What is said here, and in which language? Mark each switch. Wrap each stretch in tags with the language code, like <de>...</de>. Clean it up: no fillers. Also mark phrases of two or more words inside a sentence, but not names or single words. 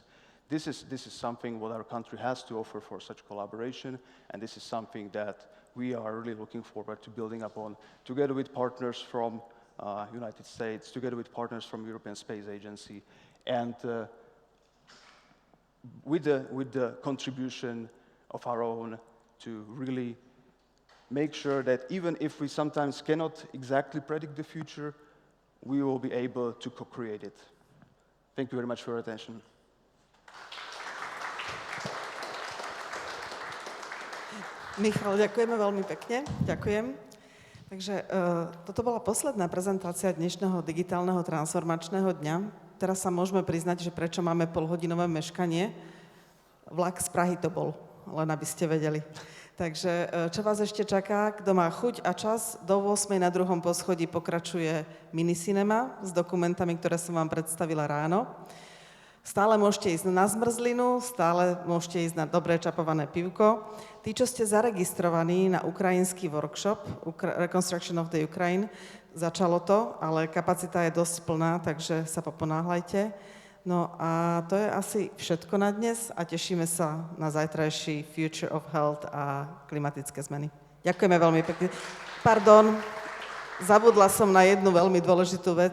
<en>This is something what our country has to offer for such collaboration, and this is something that we are really looking forward to building upon, together with partners from United States, together with partners from European Space Agency, and with the contribution of our own to really make sure that even if we sometimes cannot exactly predict the future, we will be able to co-create it. Thank you very much for your attention.</en> <sk>Michal, ďakujeme veľmi pekne. Ďakujem. Takže toto bola posledná prezentácia dnešného digitálneho transformačného dňa. Teraz sa môžeme priznať, že prečo máme polhodinové meškanie. Vlak z Prahy to bol, len aby ste vedeli. Takže čo vás ešte čaká? Kto má chuť a čas, do 8:00 na druhom poschodí pokračuje minicinema s dokumentami, ktoré som vám predstavila ráno. Stále môžete ísť na zmrzlinu, stále môžete ísť na dobré čapované pivko. Tí, čo ste zaregistrovaní na ukrajinský workshop,</sk> <en>Reconstruction of the Ukraine,</en> <sk>začalo to, ale kapacita je dosť plná, takže sa poponáhľajte. No a to je asi všetko na dnes a tešíme sa na zajtrajší Future of Health a klimatické zmeny. Ďakujeme veľmi pekne. Pardon, zabudla som na jednu veľmi dôležitú vec.</sk>